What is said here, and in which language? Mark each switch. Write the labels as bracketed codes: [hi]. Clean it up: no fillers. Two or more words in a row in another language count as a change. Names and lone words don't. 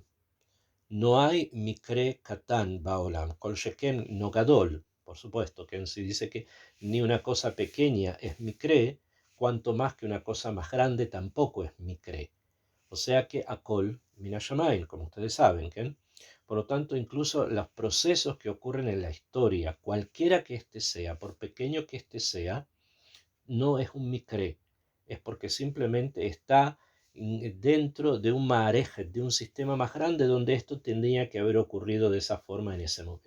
[es] No hay [he] מקרה קטן בעולם כל שכן לא גדול. [es] Por supuesto, que si dice que ni una cosa pequeña es mikre, cuanto más que una cosa más grande tampoco es mikre. O sea que [he] הכל מן השמים, [es] como ustedes saben, ¿que? Por lo tanto, incluso los procesos que ocurren en la historia, cualquiera que éste sea, por pequeño que éste sea, no es un mikre, es porque simplemente está dentro de un marejet, de un sistema más grande donde esto tendría que haber ocurrido de esa forma en ese momento.